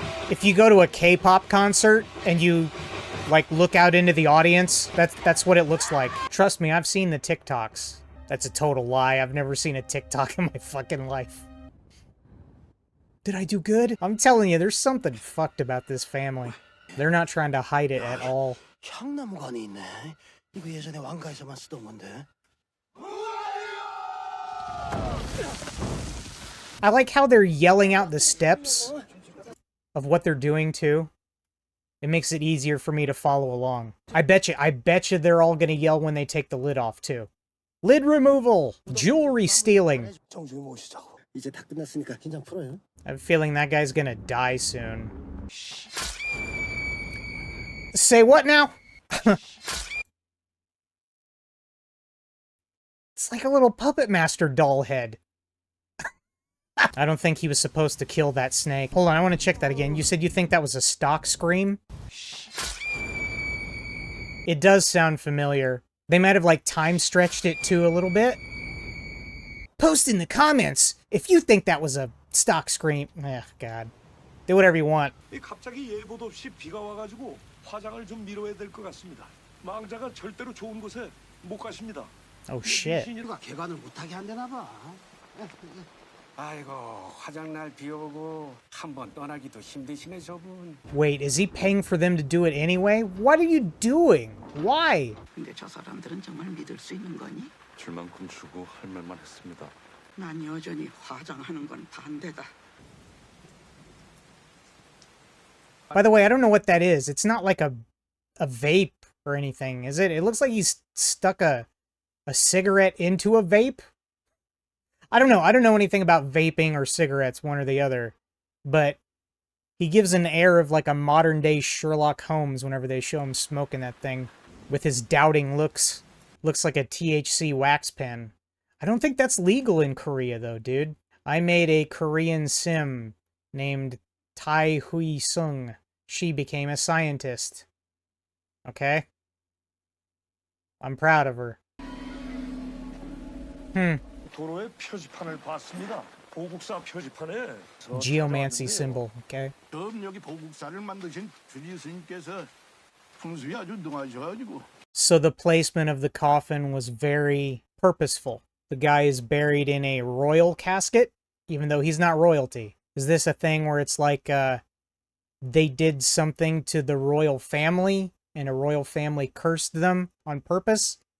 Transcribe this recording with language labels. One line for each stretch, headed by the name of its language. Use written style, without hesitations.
English: If you go to a K-pop concert and you like look out into the audience, that's what it looks like. Trust me, I've seen the TikToks. That's a total lie. I've never seen a TikTok in my fucking life. Did I do good? I'm telling you, there's something fucked about this family. They're not trying to hide it at all.
Korean: 향나무관이 있네. 이거 예전에 왕가에서만 쓰던 건데.
English: I like how they're yelling out the steps of what they're doing, too. It makes it easier for me to follow along. I bet you they're all gonna yell when they take the lid off, too. Lid removal! Jewelry stealing!
Korean: 정중히 모시자고. 이제 다 끝났으니까 긴장 풀어요.
English: I have a feeling that guy's gonna die soon. Say what now? It's like a little Puppet Master doll head. I don't think he was supposed to kill that snake. Hold on, I want to check that again. You said you think that was a stock scream? It does sound familiar. They might have, like, time-stretched it, too, a little bit. Post in the comments if you think that was a stock scream. Ugh, God. Do whatever you want.
Korean: 갑자기 예보도 없이 비가 와가지고 화장을 좀 미뤄야 될 것 같습니다. 망자가 절대로 좋은 곳에 못 가십니다.
English: Oh, shit.
Korean: 누가 개관을 못하게 한대나 봐. 아이고 화장날 비 오고 한 번 떠나기도 힘드시네 저분.
English: Wait, is he paying for them to do it anyway? What are you doing? Why?
Korean: 근데 저 사람들은 정말 믿을 수 있는 거니? 줄 만큼 주고 할 말만 했습니다. 난 여전히 화장하는 건 반대다.
English: By the way, I don't know what that is. It's not like a vape or anything, is it? It looks like he's stuck a cigarette into a vape. I don't know. I don't know anything about vaping or cigarettes, one or the other. But he gives an air of like a modern-day Sherlock Holmes whenever they show him smoking that thing. With his doubting looks. Looks like a THC wax pen. I don't think that's legal in Korea, though, dude. I made a Korean sim named Tai Hui Sung. She became a scientist. Okay? I'm proud of her.
Korean: 도로에 표지판을 봤습니다. 보국사 표지판에
English: Geomancy symbol, okay?
Korean: 처음 여기 보국사를 만드신 주지 스님께서 풍수에 아주 능하셔가지고.
English: So the placement of the coffin was very purposeful. The guy is buried in a royal casket, even though he's not royalty. Is this a thing where it's like they did something to the royal family and a royal family cursed them on purpose?